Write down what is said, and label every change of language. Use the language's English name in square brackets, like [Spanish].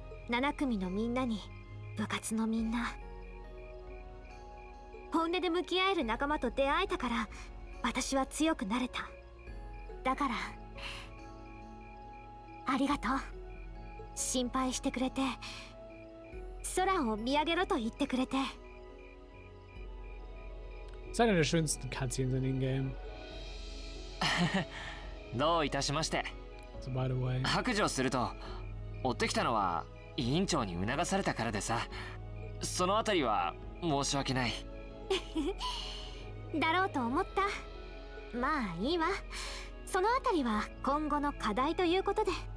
[Japanese] 7組のみんなに部活のみんな、本音で向き合える仲間と出会えたから私は強くなれた。だからありがとう。心配してくれて、空を見上げろと言ってくれて。 [German] Das ist eine der schönsten Cutscenes in dem Game. [Japanese] どういたしまして。 [English] So, by the way. [Japanese] 白状すると、追ってきたのは委員長に促されたからでさ、そのあたりは申し訳ない。だろうと思った。まあいいわ。そのあたりは今後の課題ということで。